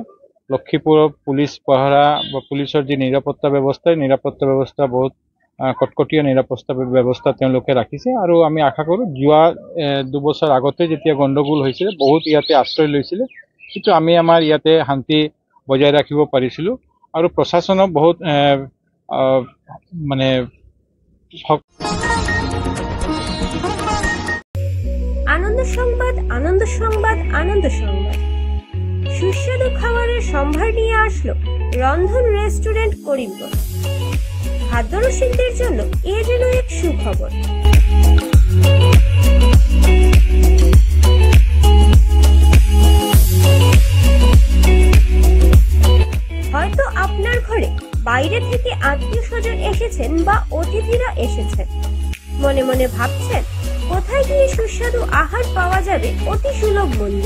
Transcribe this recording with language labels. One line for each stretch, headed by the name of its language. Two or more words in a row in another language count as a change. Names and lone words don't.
Assamese: লক্ষীপুৰত পুলিচ পহৰা বা পুলিচৰ যি নিৰাপত্তা ব্যৱস্থা বহুত কটকটীয়া নিৰাপত্তা ব্যৱস্থা তেওঁলোকে ৰাখিছে আৰু আমি আশা কৰোঁ যোৱা 2 বছৰ আগতে যেতিয়া গণ্ডগোল হৈছিলে বহুত ইয়াতে আশ্ৰয় লৈছিলে, কিন্তু আমি আমাৰ ইয়াতে শান্তি বজাই ৰাখিব পাৰিছিলোঁ আৰু প্ৰশাসনক বহুত মানে
Bangla: আনন্দ সংবাদ, আনন্দ সংবাদ, আনন্দ সংবাদ। সুস্বাদু খাবারের সম্ভার নিয়ে আসলো রন্ধন রেস্টুরেন্ট করিমগঞ্জ। খাদ্যরসিকদের জন্য এ যেন এক সুখবর। হয়তো আপনার ঘরে বাইরে থেকে আত্মীয় স্বজন এসেছেন বা অতিথিরা এসেছেন, মনে মনে ভাবছেন কোথায় গিয়ে সুস্বাদু আহার পাওয়া যাবে অতি সুলভ মূল্যে।